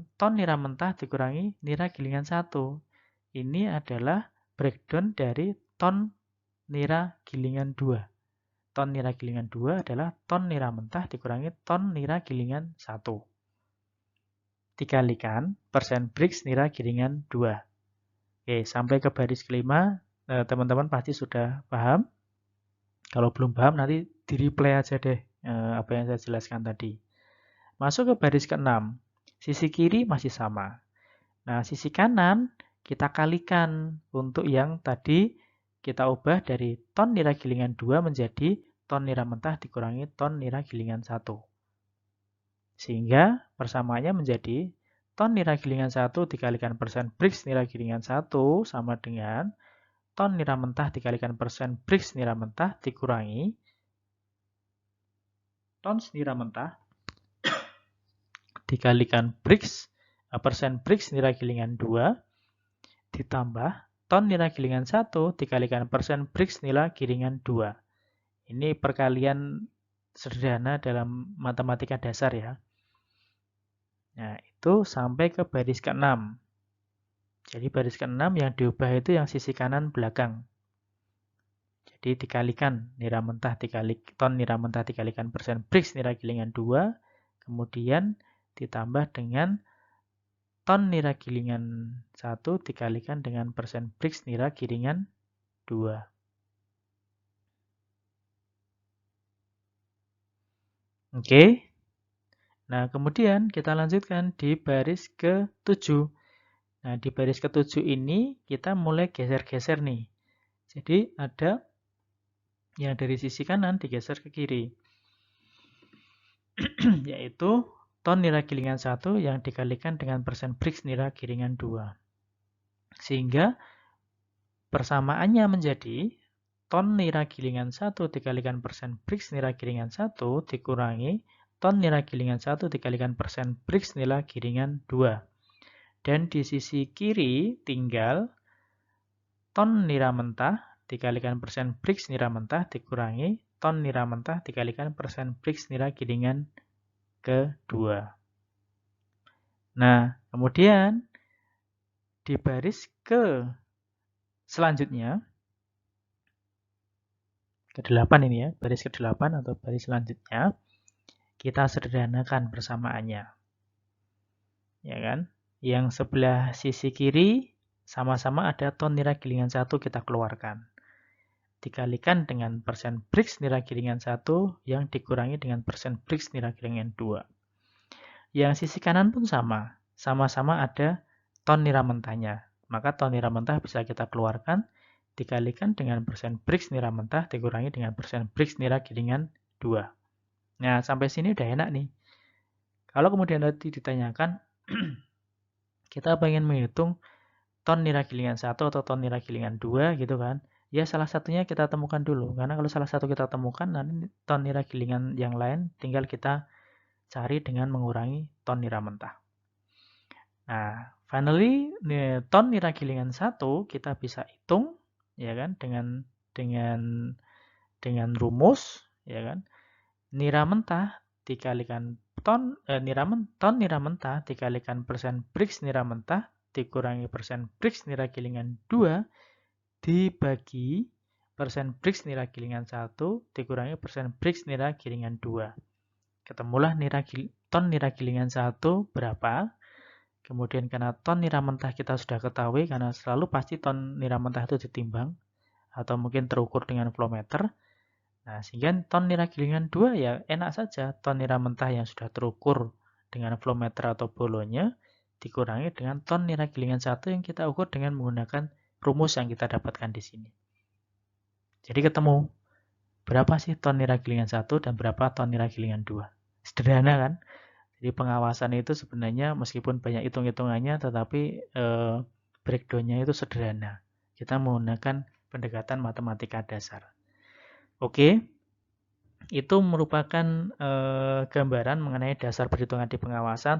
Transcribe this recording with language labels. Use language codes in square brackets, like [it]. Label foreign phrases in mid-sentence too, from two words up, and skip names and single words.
[id] Ton nira mentah dikurangi nira gilingan 1. Ini adalah breakdown dari ton nira gilingan 2. Ton nira gilingan 2 adalah ton nira mentah dikurangi ton nira gilingan 1. Dikalikan persen Brix nira gilingan 2. Oke, sampai ke baris kelima, teman-teman pasti sudah paham. Kalau belum paham nanti di-replay aja deh apa yang saya jelaskan tadi. Masuk ke baris ke-6. Sisi kiri masih sama. Nah, sisi kanan kita kalikan untuk yang tadi kita ubah dari ton nira gilingan 2 menjadi ton nira mentah dikurangi ton nira gilingan 1. Sehingga persamaannya menjadi ton nira gilingan 1 dikalikan persen Brix nira gilingan 1 sama dengan ton nira mentah dikalikan persen Brix nira mentah dikurangi ton nira mentah dikalikan Brix, persen Brix nira gilingan 2 ditambah ton nira gilingan 1 dikalikan persen Brix nira gilingan 2. Ini perkalian sederhana dalam matematika dasar ya. Nah, itu sampai ke baris ke-6. Jadi baris ke-6 yang diubah itu yang sisi kanan belakang. Jadi dikalikan nira mentah ton nira mentah dikalikan persen Brix nira gilingan 2, kemudian ditambah dengan ton nira gilingan 1 dikalikan dengan persen Brix nira gilingan 2. Oke. Nah, kemudian kita lanjutkan di baris ke-7. Nah, di baris ke-7 ini kita mulai geser-geser nih. Jadi ada yang dari sisi kanan digeser ke kiri. Yaitu ton nira gilingan 1 yang dikalikan dengan persen Brix nira gilingan 2. Sehingga persamaannya menjadi ton nira gilingan 1 dikalikan persen Brix nira gilingan 1 dikurangi ton nira gilingan 1 dikalikan persen Brix nira gilingan 2. Dan di sisi kiri tinggal ton nira mentah dikalikan persen Brix nira mentah dikurangi ton nira mentah dikalikan persen Brix nira gilingan kedua. Nah, kemudian di baris selanjutnya, ke-8 ini ya, baris ke-8 atau baris selanjutnya, kita sederhanakan persamaannya. Ya kan? Yang sebelah sisi kiri sama-sama ada ton nilai gilingan 1 kita keluarkan. Dikalikan dengan persen Brix nilai gilingan 1 yang dikurangi dengan persen Brix nilai gilingan 2. Yang sisi kanan pun sama. Sama-sama ada ton nira mentahnya. Maka ton nira mentah bisa kita keluarkan dikalikan dengan persen Brix nira mentah dikurangi dengan persen Brix nira gilingan 2. Nah, sampai sini udah enak nih. Kalau kemudian nanti ditanyakan, kita pengen menghitung ton nira gilingan 1 atau ton nira gilingan 2 gitu kan. Ya salah satunya kita temukan dulu. Karena kalau salah satu kita temukan, nanti ton nira gilingan yang lain tinggal kita cari dengan mengurangi ton nira mentah. Nah, finally ton nira gilingan 1 kita bisa hitung ya kan dengan rumus ya kan. Nira mentah dikalikan ton nira mentah dikalikan persen Brix nira mentah dikurangi persen Brix nira gilingan 2 dibagi persen Brix nira gilingan 1 dikurangi persen Brix nira gilingan 2. Ketemulah ton nira gilingan 1 berapa. Kemudian karena ton nira mentah kita sudah ketahui, karena selalu pasti ton nira mentah itu ditimbang, atau mungkin terukur dengan [en] flow meter. [id] Nah, sehingga ton nira gilingan 2 ya enak saja. Ton nira mentah yang sudah terukur dengan [en] flow meter [id] atau bolonya, dikurangi dengan ton nira gilingan 1 yang kita ukur dengan menggunakan rumus yang kita dapatkan di sini. Jadi ketemu berapa sih ton nira gilingan 1 dan berapa ton nira gilingan 2. Sederhana kan? Jadi pengawasan itu sebenarnya meskipun banyak hitung-hitungannya, tetapi breakdown-nya itu sederhana. Kita menggunakan pendekatan matematika dasar. Oke, itu merupakan gambaran mengenai dasar perhitungan di pengawasan.